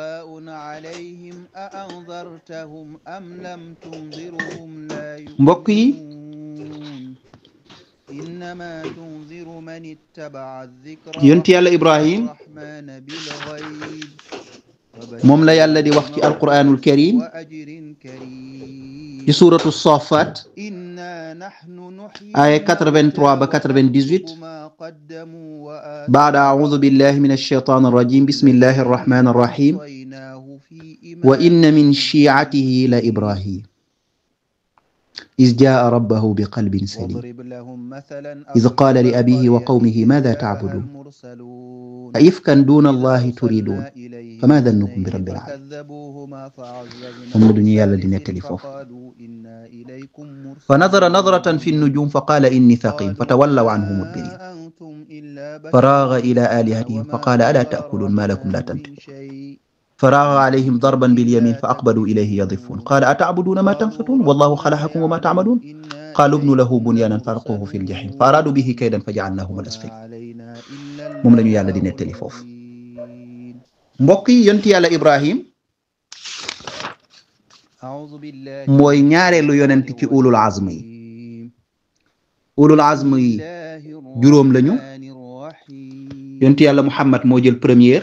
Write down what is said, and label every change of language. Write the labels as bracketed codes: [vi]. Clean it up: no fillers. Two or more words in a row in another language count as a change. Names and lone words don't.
[wo] mbokk yi yonent yàlla Ibrahim moom la yàlla di wax ci [ar] القرآن الكريم [wo] ci suratu Safat [ar] aya 83 ba 98 بعد أعوذ بالله من الشيطان الرجيم بسم الله الرحمن الرحيم وإن من شيعته لإبراهيم إذ جاء ربه بقلب سليم إذ قال لأبيه وقومه ماذا تعبدون أئفكا دون الله تريدون فما ظنكم برب العالمين. [wo] moom la duñu yàlla di nettali foofu. [ar] فنظر نظرة في النجوم فقال إني سقيم فتولوا عنه مدبرين فراغ إلى آلهتهم فقال ألا تأكلون ما لكم لا تنطقون فراغ عليهم ضربا باليمين فأقبلوا إليه يضفون قال أتعبدون ما تنحتون والله خلقكم وما تعملون قالوا ابنوا له بنيانا فألقوه في الجحيم فأرادوا به كيدا فجعلناهم الأسفلين. [wo] moom la ñu yàlla di nettali foofu. mbokk yi yonent yàlla Ibrahim mooy ñaareelu yonent ci [ar] أولو العزم [wo] yi. [ar] أولو العزم [wo] yi juróom lañu. yonent yàlla Muhammad moo jël première.